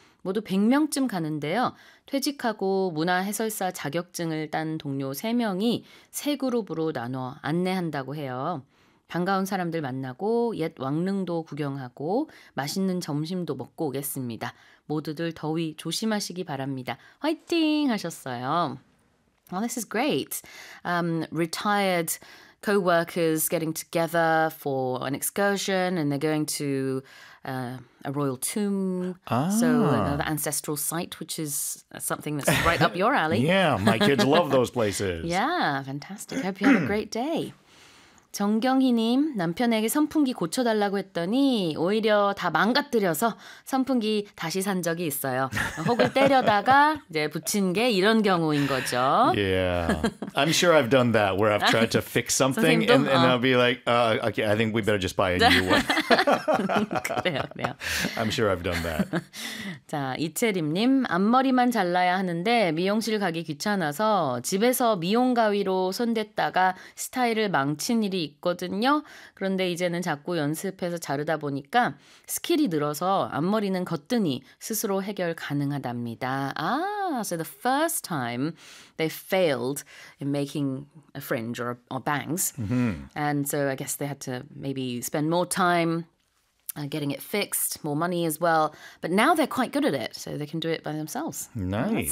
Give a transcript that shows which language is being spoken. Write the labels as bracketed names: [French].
[Korean] 모두 100명쯤 가는데요. 퇴직하고 문화해설사 자격증을 딴 동료 3명이 세 그룹으로 나눠 안내한다고 해요. 반가운 사람들 만나고 옛 왕릉도 구경하고 맛있는 점심도 먹고 오겠습니다. 모두들 더위 조심하시기 바랍니다. 화이팅 하셨어요. [English] Well, this is great. Retired co-workers getting together for an excursion, and they're going to a royal tomb, so the ancestral site, which is something that's right up your alley. Yeah, my kids love those places. Yeah, fantastic. Hope you have a great day. [Korean] 정경희님, 남편에게 선풍기 고쳐달라고 했더니 오히려 다 망가뜨려서 선풍기 다시 산 적이 있어요. 혹을 때려다가 이제 붙인 게 이런 경우인 거죠. [English] Yeah. I'm sure I've done that where I've tried to fix something and I'll be like, okay, I think we better just buy a new one. [Korean] 그래요, 그래요. [English] I'm sure I've done that. [Korean] 자, 이채림님, 앞머리만 잘라야 하는데 미용실 가기 귀찮아서 집에서 미용가위로 손댔다가 스타일을 망친 일이 있거든요. 그런데 이제는 자꾸 연습해서 자르다 보니까 스킬이 늘어서 앞머리는 거뜬히 스스로 해결 가능하답니다. [English] 아, so the first time they failed in making a fringe or bangs. Mm-hmm. And so I guess they had to maybe spend more time getting it fixed, more money as well. But now they're quite good at it, so they can do it by themselves. Nice.